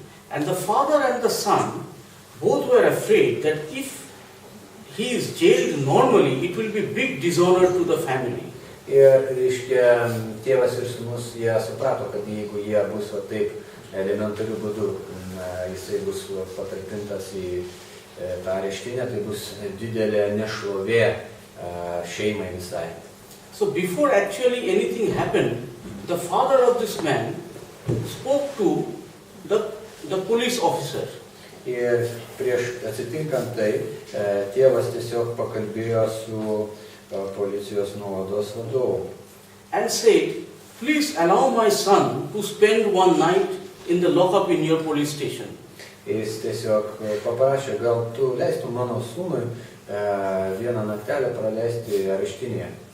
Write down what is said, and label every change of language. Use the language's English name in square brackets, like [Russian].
[English] And the father and the son both were afraid that if he is jailed normally, it will be big dishonor to the family. [Lithuanian] Ir, reiškia, tėvas ir sūnus, jie suprato, kad jeigu jie bus va taip elementariu būdu, jisai bus patalpintas į tą areštinę, tai bus didelė nešlovė šeimai visai. [English] So before actually anything happened, the father of this man spoke to the police officer. [Lithuanian] Ir prieš atsitinkant tai, tėvas tiesiog pakalbėjo su policijos nuovados vadovu. [English] And said, please allow my son to spend one night in the lockup in your police station. [Lithuanian] Jis tiesiog paprašė, gal tu leistum mano sūnui vieną naktelę praleisti areštinėje.